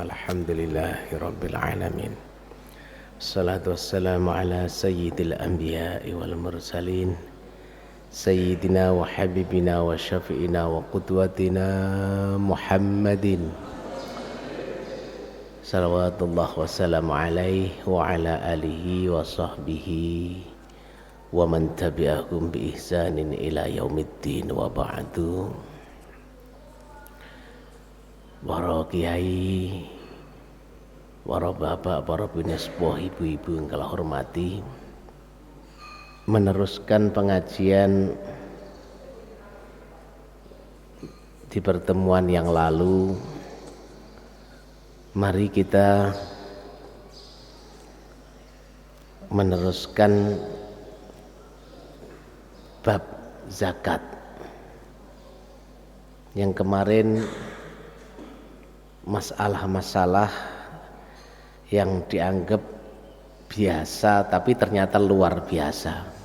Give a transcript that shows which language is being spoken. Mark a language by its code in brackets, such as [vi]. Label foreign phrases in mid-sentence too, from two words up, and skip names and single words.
[ar] الحمد لله رب العالمين. والصلاة والسلام على سيد الأنبياء والمرسلين، سيدنا وحبيبنا وشفيعنا وقدوتنا محمد صلوات الله وسلامه عليه وعلى آله وصحبه ومن تبعهم بإحسان إلى يوم الدين وبعد. [id] Para kiai, para bapak, para binespoh, ibu-ibu yang kala hormati, meneruskan pengajian di pertemuan yang lalu, mari kita meneruskan bab zakat yang kemarin, masalah-masalah yang dianggap biasa tapi ternyata luar biasa.